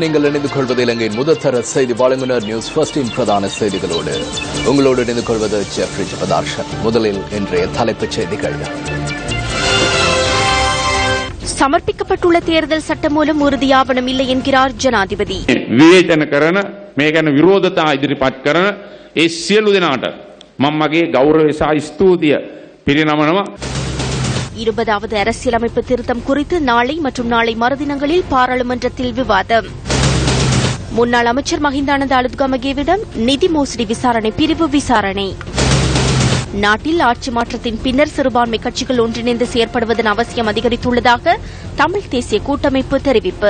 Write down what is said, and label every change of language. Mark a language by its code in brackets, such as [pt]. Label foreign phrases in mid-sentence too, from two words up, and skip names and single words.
[ta] நீங்கள் இணைந்து கொள்வது இலங்கையின் முதற்தர செய்தி வழங்குனர் நியூஸ் ஃபர்ஸ்டின் பிரதான செய்திகளோடு. உங்களோடு இணைந்து கொள்வது ஜெஃப்ரி ஜபதார்ஷன். முதலில் இன்றைய தலைப்புச் செய்திகள். சமர்ப்பிக்கப்பட்டுள்ள தேர்தல் சட்டமூலம் உறுதியாவணம் இல்லை என்கிறார் ஜனாதிபதி. [si] විවේචන කරන මේ ගැන විරෝධතා ඉදිරිපත් කරන ඒ සියලු දෙනාට මම මගේ ගෞරවය සහ ස්තුතිය පිරිනමනවා. [ta] 20வது அரசியலமைப்பு திருத்தம் குறித்து நாளை மற்றும் நாளை மறுதினங்களில் பாராளுமன்றத்தில் விவாதம். முன்னாள் அமைச்சர் மஹிந்தானந்த அலுத்கமகேவிடம் நிதி மோசடி விசாரணை பிரிவு விசாரணை. நாட்டில் ஆட்சி மாற்றத்தின் பின்னர் சிறுபான்மை கட்சிகள் ஒன்றிணைந்து செயற்படுவதன் அவசியம் அதிகரித்துள்ளதாக தமிழ் தேசிய கூட்டமைப்பு தெரிவிப்பு.